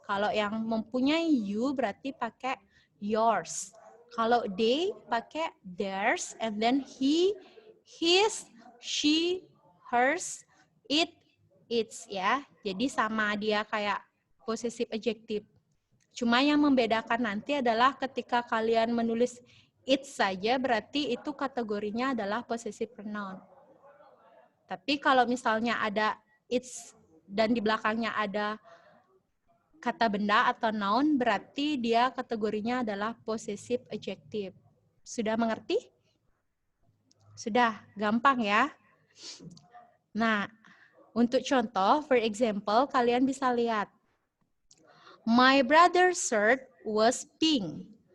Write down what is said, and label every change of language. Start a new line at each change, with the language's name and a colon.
Indonesian: Kalau yang mempunyai you, berarti pakai yours. Kalau they, pakai theirs.
English: And then he, his, she, hers, it, its ya.
Indonesian: Jadi sama dia kayak possessive adjective. Cuma yang membedakan nanti adalah ketika kalian menulis it saja berarti itu kategorinya adalah possessive pronoun. Tapi kalau misalnya ada its dan di belakangnya ada kata benda atau noun berarti dia kategorinya adalah possessive adjective. Sudah mengerti? Sudah, gampang ya. Nah, Untuk contoh,
English: for example,
Indonesian: kalian bisa lihat.
English: My brother's shirt was pink.